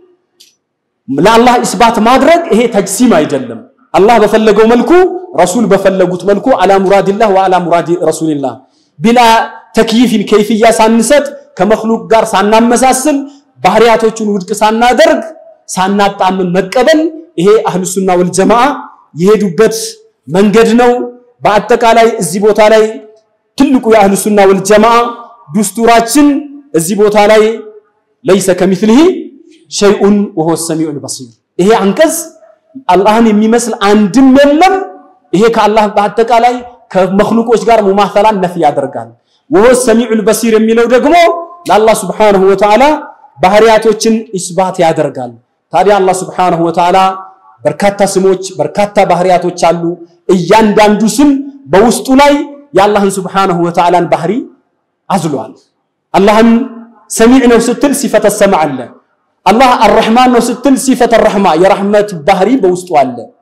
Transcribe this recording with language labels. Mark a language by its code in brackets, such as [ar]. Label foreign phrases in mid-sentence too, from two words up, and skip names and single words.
[am] ለአላህ ኢስባት ማድረግ ይሄ ተጅሲም አይደለም አላህ በፈለገው መልኩ ረሱል በፈለጉት መልኩ [ar] على مراد الله وعلى مراد رسول الله [am] ቢላ ተክይፍን ከይፍያ ሳንሰጥ ከመخلوቅ ጋር ሳናመሳስል ባህሪያቶቹን ውድቅ ሳናደርግ ሳናጣምን መቀበል ይሄ [ar] أهل السنة والجماعة [am] የሄዱበት መንገድ ነው በአጠቃላይ እዚህ ቦታ ላይ ትልቁ የአህሉ ሱና ወልጀማዓ ዱስቱራችን እዚህ ቦታ ላይ [ar] ليس كمثله شيء وهو السميع البصير [am] ይሄ አንቀጽ አላህን የሚመስል አንድም የለም ይሄ ከአላህ በአጠቃላይ ከመخلوቆች ጋር ሙማሰላን ነፍ ያደርጋል [ar] وهو السميع البصير [am] የሚለው ደግሞ ለአላህ [ar] سبحانه وتعالى [am] ባህሪያቶችን ኢስባት ያደርጋል ታዲያ አላህ [ar] سبحانه وتعالى [am] በርካታ ስሞች በርካታ ባህሪያቶች አሉ እያንዳንዱ ስም በውስጡ ላይ የአላህን [ar] سبحانه وتعالى [am] ን ባህሪ አዝሏል አላህን ሰሚዕ ነው ስትል [ar] صفة سمع [am] አለ አላህ الرحمن ነው ስትል ሲፈተ الرحማ የረህመት ባህሪ በውስጡ አለ